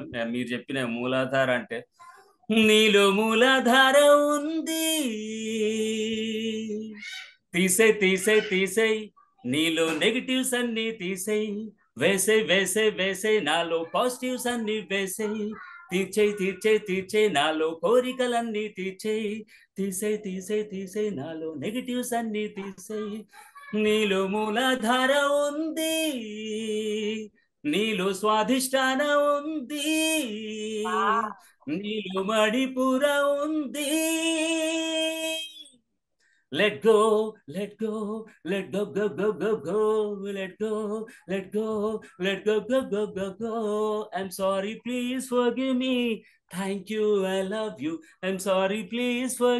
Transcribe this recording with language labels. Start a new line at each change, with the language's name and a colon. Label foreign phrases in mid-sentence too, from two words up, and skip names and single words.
Telugu: మీరు చెప్పిన మూలాధార అంటే నీలో మూలాధార ఉంది, తీసే తీసే తీసే నీలో నెగిటివ్స్ అన్ని తీసేయి, వేసే వేసే వేసే నాలో పాజిటివ్స్ అన్ని వేసేయి, తీర్చేయి తీర్చేయి తీర్చేయి నాలో కోరికలన్నీ తీర్చేయి, తీసే తీసే తీసే నాలో నెగిటివ్స్ అన్ని తీసేయి. నీలో మూలాధార ఉంది, నీలో స్వాధిష్టాన ఉంది, నీలో మణిపుర ఉంది.
English: Let go, let go, let go, go, go, go, go, let go, let go, let go, go, go, go, go. I'm sorry, please forgive me. Thank you, I love you. I'm sorry, please forgive me.